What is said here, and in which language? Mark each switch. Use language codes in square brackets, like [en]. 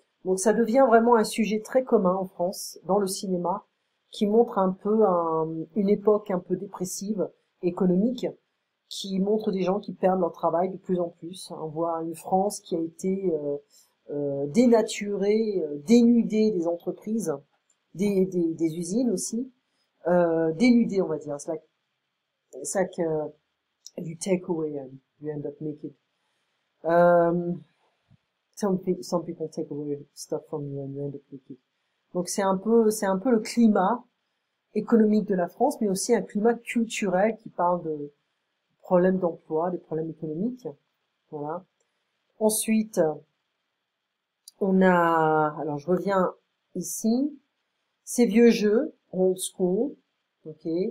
[fr] Donc, ça devient vraiment un sujet très commun en France dans le cinéma, qui montre un peu une époque un peu dépressive, économique, qui montre des gens qui perdent leur travail de plus en plus. On voit une France qui a été dénaturée, dénudée des entreprises, des usines aussi, dénudée, on va dire. C'est [en] like du takeaway, and you end up naked. Um, some people take away stuff from you and you end up naked. [fr] Donc c'est un peu le climat économique de la France, mais aussi un climat culturel qui parle de problèmes d'emploi, des problèmes économiques. Voilà. Ensuite, alors je reviens ici, ces vieux jeux, [en] old school, ok.